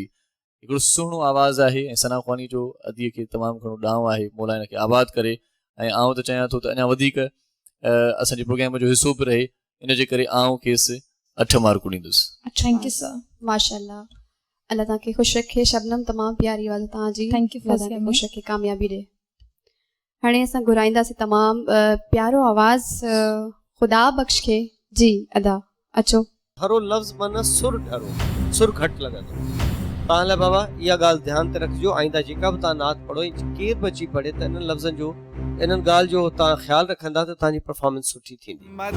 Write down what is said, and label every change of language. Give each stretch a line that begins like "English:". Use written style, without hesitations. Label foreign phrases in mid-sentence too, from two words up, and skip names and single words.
Sindhi: हिकिड़ो सुहिणो आवाज़ु आहे ऐं सना ख़्वानी जो अदीअ खे तमामु घणो ॾांहुं आहे। मौला हिन खे आबाद करे। ऐं आउं त चाहियां थो त अञा वधीक असांजे प्रोग्राम जो हिसो बि रहे, इन जे करे आउं खेसि 8 मार्कूं ॾींदुसि।
English: thank you sir.
Sindhi: माशाअल्लाह, अल्लाह तव्हांखे ख़ुशि रखे। शबनम तमामु प्यारी आवाज़ तव्हांजी।
English: thank you for
Sindhi: ख़ुशि रखे, कामयाबी ॾे। हाणे असां घुराईंदासीं तमामु प्यारो आवाज़ ख़ुदा बख़्श खे। जी अदा अचो। हरो लफ़्ज़ माना सुर ढरो, सुर घटि लॻंदो। तव्हां लाइ बाबा इहा ॻाल्हि ध्यानु ते रखिजो। आईंदा जेका बि तव्हां नात पढ़ो, केरु बि अची पढ़े, त इन्हनि लफ़्ज़नि जो, इन्हनि ॻाल्हि जो तव्हां ख़्यालु रखंदा त तव्हांजी परफॉर्मेंस सुठी थींदी।